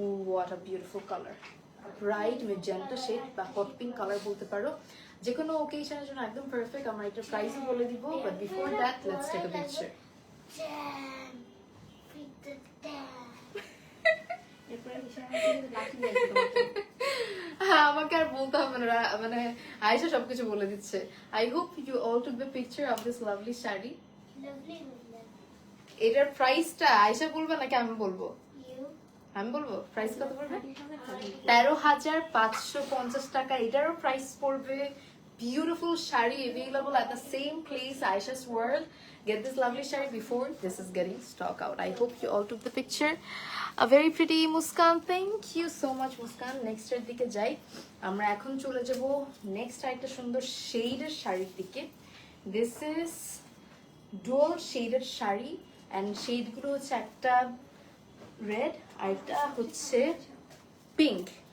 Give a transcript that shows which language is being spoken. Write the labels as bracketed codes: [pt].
[en] What a beautiful color, bright magenta shade বা hot pink color [bn] বলতে পারো। যে কোনো ওকেশনের জন্য একদম পারফেক্ট। আমরা এটা প্রাইসও বলে দিব, but [en] Before that let's take a picture. Damn. Pick the damn. [bn] এরপরে হিসাব করে লাঠি নিয়ে আসবে তোমাকে। হ্যাঁ, আমাকে আর বলতে হবে না, মানে আয়েশা সবকিছু বলে দিচ্ছে। [en] I hope you all took the picture of this lovely sari. Lovely. [bn] এটার প্রাইসটা আয়েশা বলবে নাকি আমি বলবো? [en] You. [bn] আমি বলবো প্রাইস কত পড়বে? 13,550 13,550 টাকা। এটারও প্রাইস পড়বে। [en] Beautiful sari available at the same place, Aisha's World. Get this lovely shari before this is getting stock out. I hope you all took the picture. A very pretty Muskan. Thank you so much, Muskan. [bn] Next এর দিকে যাই আমরা। এখন চলে যাব next আরেকটা সুন্দর শেডের শাড়ির দিকে। [en] This is dual [bn] শেডের শাড়ি and শেডগুলো হচ্ছে একটা রেড আর এটা হচ্ছে পিঙ্ক।